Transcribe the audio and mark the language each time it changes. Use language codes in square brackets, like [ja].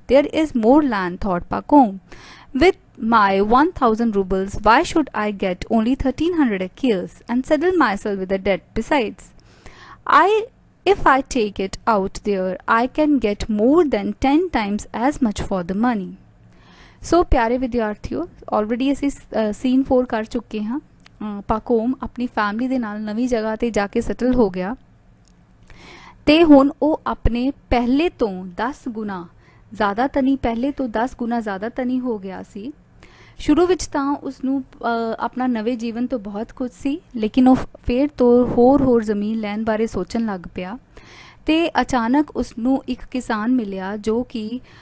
[en] There is more land, thought Pakom. With my 1000 rubles, why should I get only 1300 acres and saddle myself with a debt besides? If I take it out there, I can get more than 10 times as much for the money. [hi] So प्यारे विद्यार्थियों, already [pa] ਅਸੀਂ [hi] scene 4 कर चुके हैं. [pa] ਪਾਕੋਮ ਆਪਣੀ family ਦੇ ਨਾਲ ਨਵੀਂ ਜਗ੍ਹਾ ਤੇ ਜਾ ਕੇ ਸੈਟਲ ਹੋ ਗਿਆ ਤੇ ਹੁਣ ਉਹ ਆਪਣੇ ਪਹਿਲੇ ਤੋਂ 10 ਗੁਣਾ ਜ਼ਿਆਦਾ ਤਨੀ ਪਹਿਲੇ ਤੋਂ 10 ਗੁਣਾ ਜ਼ਿਆਦਾ ਤਨੀ ਹੋ ਗਿਆ ਸੀ. ਸ਼ੁਰੂ ਵਿੱਚ ਤਾਂ ਉਸ ਨੂੰ ਆਪਣਾ ਨਵੇਂ ਜੀਵਨ ਤੋਂ ਬਹੁਤ ਖੁਸ਼ ਸੀ, ਲੇਕਿਨ ਉਹ ਫੇਰ ਤੋਂ ਹੋਰ ਜ਼ਮੀਨ ਲੈਣ ਬਾਰੇ ਸੋਚਣ ਲੱਗ ਪਿਆ ਤੇ ਅਚਾਨਕ ਉਸ ਨੂੰ ਇੱਕ ਕਿਸਾਨ ਮਿਲਿਆ ਜੋ ਕਿ